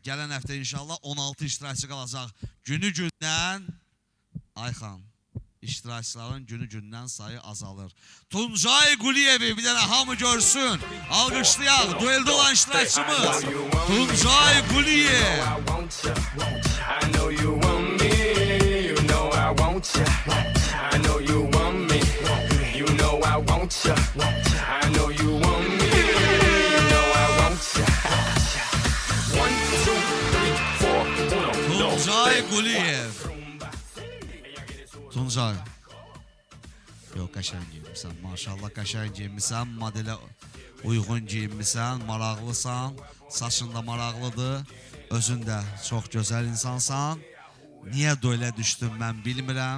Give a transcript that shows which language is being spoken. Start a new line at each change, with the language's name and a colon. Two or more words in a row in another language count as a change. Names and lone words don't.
Azerbaijani: Gələn həftə inşallah 16 iştirakçı qalacaq. Günü gündən Ayxan, iştirakçıların günü-gündən sayı azalır. Tuncay Quliyevi bir dənə hamı görsün. Alqışlayaq, dueldə olan iştirakçımız Tuncay Quliyev.
English: I know you want me, you know I want you. I know you want me, you know I want you. I know you want me, you know I want you. 1, 2, 3, 4, 1.
Azerbaijani: Tuncay Quliyev. Tuncay. Yox, qəşəng giyinmişsən. Maşallah qəşəng giyinmişsən. Modelə uyğun giyinmişsən. Maraqlısan. Saçın da maraqlıdır. Özün də çox gözəl insansan. Niyə duelə düşdün mən bilmirəm.